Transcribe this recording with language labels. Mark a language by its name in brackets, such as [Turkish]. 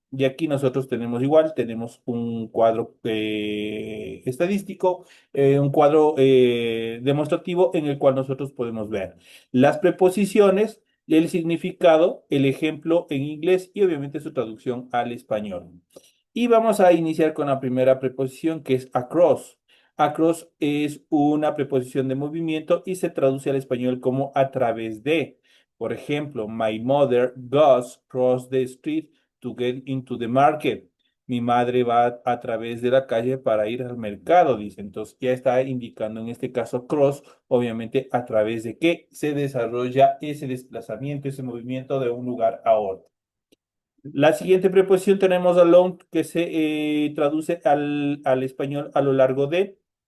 [Spanish] Y aquí nosotros tenemos igual, tenemos un cuadro estadístico, un cuadro demostrativo en el cual nosotros podemos ver las preposiciones, el significado, el ejemplo en inglés y obviamente su traducción al español. Y vamos a iniciar con la primera preposición que es across. Across es una preposición de movimiento y se traduce al español como a través de. Por ejemplo, [English] my mother goes across the street to get into the market. [Spanish] Mi madre va a través de la calle para ir al mercado, dice. Entonces ya está indicando en este caso cross, obviamente a través de qué se desarrolla ese desplazamiento, ese movimiento de un lugar a otro. La siguiente preposición tenemos along, que se traduce al español a lo largo de.